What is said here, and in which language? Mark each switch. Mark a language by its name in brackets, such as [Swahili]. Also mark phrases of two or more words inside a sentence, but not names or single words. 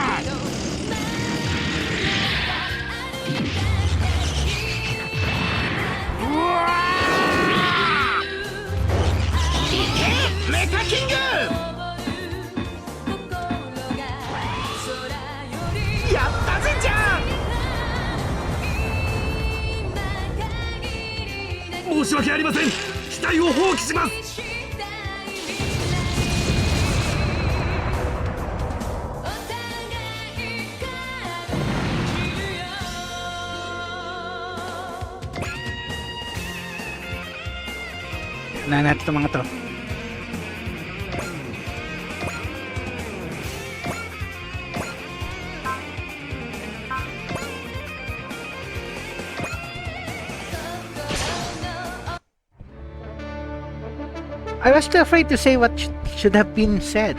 [Japanese] うわー、いけメカキング。やったぜちゃん。申し訳ありません。機体を放棄します。 [Filipino] Unahin natin itong mga to. [English] I was too afraid to say what should have been said.